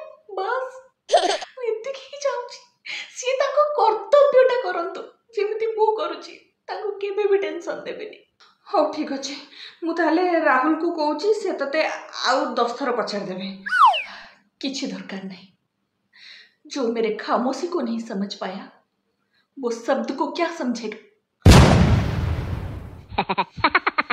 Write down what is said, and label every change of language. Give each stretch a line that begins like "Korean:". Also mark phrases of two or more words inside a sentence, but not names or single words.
Odia: ବାସ୍ ମୁଁ ଏତିକି ହିଁ ଚାହୁଁଛି, ସିଏ ତାଙ୍କ କର୍ତ୍ତବ୍ୟଟା କରନ୍ତୁ ଯେମିତି ମୁଁ କରୁଛି, ତାଙ୍କୁ କେବେ ବି ଟେନସନ ଦେବେନି। ହଉ ଠିକ ଅଛି, ମୁଁ ତାହେଲେ ରାହୁଲକୁ କହୁଛି ସେ ତତେ ଆଉ 10 ଥର ପଚାରିଦେବେ। କିଛି ଦରକାର
Hindi: नहीं, जो मेरे खामोशी को नहीं समझ पाया वो शब्द को क्या समझेगा।